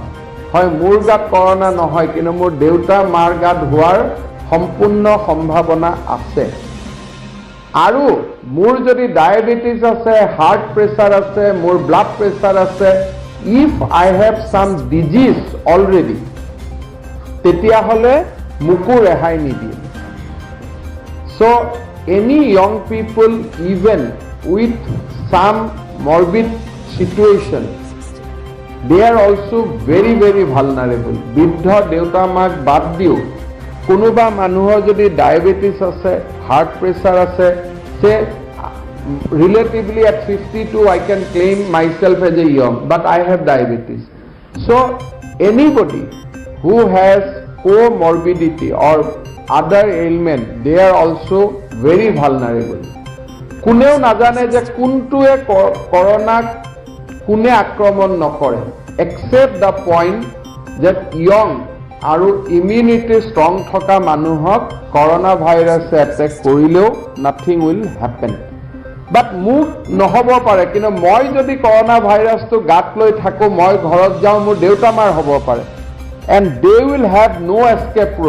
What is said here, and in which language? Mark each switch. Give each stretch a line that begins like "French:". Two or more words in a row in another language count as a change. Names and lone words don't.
Assamese: হয়, মোৰ গাত কৰোণা নহয়, কিন্তু মোৰ দেউতা মাৰ গাত হোৱাৰ সম্পূৰ্ণ সম্ভাৱনা আছে। আৰু মোৰ যদি ডায়েবেটিছ আছে,
English: heart pressure
Assamese: আছে, মোৰ
English: blood pressure
Assamese: আছে,
English: if I have some disease already,
Assamese: তেতিয়াহ'লে মোকো ৰেহাই নিদিয়ে।
English: চ' any young people even with some morbid situation, they are also very very vulnerable.
Assamese: বৃদ্ধ দেউতা মাক বাদ দিও কোনোবা মানুহৰ যদি ডায়েবেটিছ আছে,
English: heart pressure
Assamese: আছে,
English: সে relatively at 52 I can claim myself as a young, but I have diabetes. So anybody who has comorbidity or other ailment, they are also very vulnerable.
Assamese: কোনেও নাজানে যে কোনটোৱে কৰোনাক কোনে আক্ৰমণ নকৰে,
English: except the point that young
Assamese: আৰু
English: immunity strong
Assamese: থকা মানুহক কৰোনা ভাইৰাছে এটেক কৰিলেও
English: nothing will happen.
Assamese: বাট মোক নহ'ব পাৰে, কিন্তু মই যদি কৰোনা ভাইৰাছটো গাত লৈ থাকোঁ, মই ঘৰত যাওঁ, মোৰ দেউতা মাৰ হ'ব পাৰে।
English: and they will have no escape route.